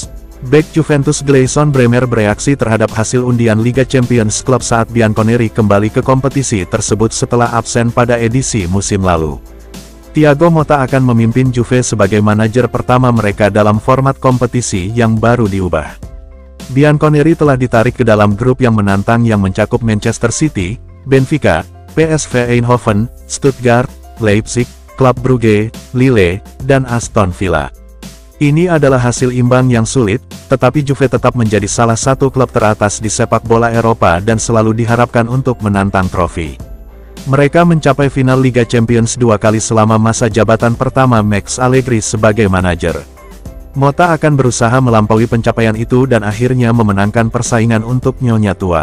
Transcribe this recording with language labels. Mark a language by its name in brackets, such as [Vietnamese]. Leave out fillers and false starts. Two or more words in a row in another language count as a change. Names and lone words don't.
[Indonesian] Bek Juventus Gleison Bremer bereaksi terhadap hasil undian Liga Champions klub saat Bianconeri kembali ke kompetisi tersebut setelah absen pada edisi musim lalu. Thiago Motta akan memimpin Juve sebagai manajer pertama mereka dalam format kompetisi yang baru diubah. Bianconeri telah ditarik ke dalam grup yang menantang yang mencakup Manchester City, Benfica, PSV Eindhoven, Stuttgart, Leipzig, Club Brugge, Lille, dan Aston Villa. Ini adalah hasil imbang yang sulit, tetapi Juve tetap menjadi salah satu klub teratas di sepak bola Eropa dan selalu diharapkan untuk menantang trofi. Mereka mencapai final Liga Champions 2 kali selama masa jabatan pertama Max Allegri sebagai manajer. Motta akan berusaha melampaui pencapaian itu dan akhirnya memenangkan persaingan untuk Nyonya Tua.